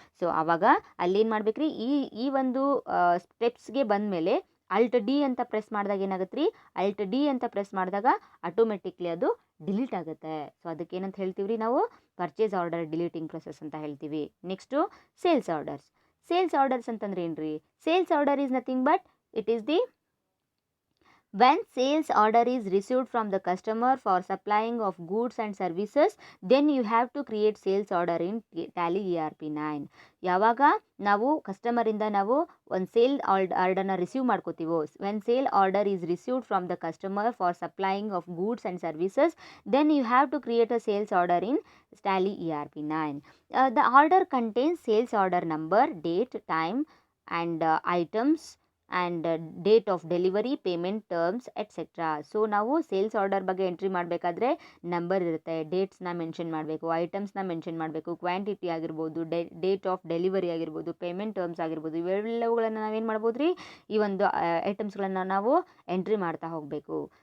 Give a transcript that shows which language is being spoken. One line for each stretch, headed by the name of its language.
Kannada: So ಆವಾಗ ಅಲ್ಲೇನು ಮಾಡ್ಬೇಕ್ರಿ, ಈ ಒಂದು ಸ್ಟೆಪ್ಸ್ಗೆ ಬಂದಮೇಲೆ ಅಲ್ಟ್ ಡಿ ಅಂತ ಪ್ರೆಸ್ ಮಾಡಿದಾಗ ಏನಾಗುತ್ತೆ ರೀ, ಅಲ್ಟ್ ಡಿ ಅಂತ ಪ್ರೆಸ್ ಮಾಡಿದಾಗ ಆಟೋಮೆಟಿಕ್ಲಿ ಅದು ಡಿಲೀಟ್ ಆಗುತ್ತೆ. ಸೊ ಅದಕ್ಕೆ ಏನಂತ ಹೇಳ್ತೀವಿ ರೀ ನಾವು? ಪರ್ಚೇಸ್ ಆರ್ಡರ್ ಡಿಲೀಟಿಂಗ್ ಪ್ರೊಸೆಸ್ ಅಂತ ಹೇಳ್ತೀವಿ. Next sales orders. Sales orders ಅಂತಂದ್ರೆ ಏನ್ರಿ?
English: Sales order is nothing but it is the when sales order is received from the customer for supplying of goods and services, then you have to create sales order in Tally ERP9.
Kannada: ಯಾವಾಗ ನಾವು ಕಸ್ಟಮರಿಂದ ನಾವು ಒಂದು sale ಆರ್ಡರ್ನ receive ಮಾಡ್ಕೋತೀವೋ,
English: When sale order is received from the customer for supplying of goods and services, then you have to create a sales order in Tally ERP9. The order contains sales order number, date, time and items and date of delivery, payment terms etcetera.
Kannada: So ನಾವು sales order ಬಗ್ಗೆ entry ಮಾಡಬೇಕಾದ್ರೆ number ಇರುತ್ತೆ, ಡೇಟ್ಸ್ನ mention ಮಾಡಬೇಕು, ಐಟಮ್ಸ್ನ mention ಮಾಡಬೇಕು, quantity ಆಗಿರ್ಬೋದು, date of delivery ಆಗಿರ್ಬೋದು, payment terms ಆಗಿರ್ಬೋದು, ಇವೆಲ್ಲವುಗಳನ್ನು ನಾವೇನು ಮಾಡ್ಬೋದು ರೀ, ಈ ಒಂದು ಐಟಮ್ಸ್ಗಳನ್ನು ನಾವು ಎಂಟ್ರಿ ಮಾಡ್ತಾ ಹೋಗಬೇಕು.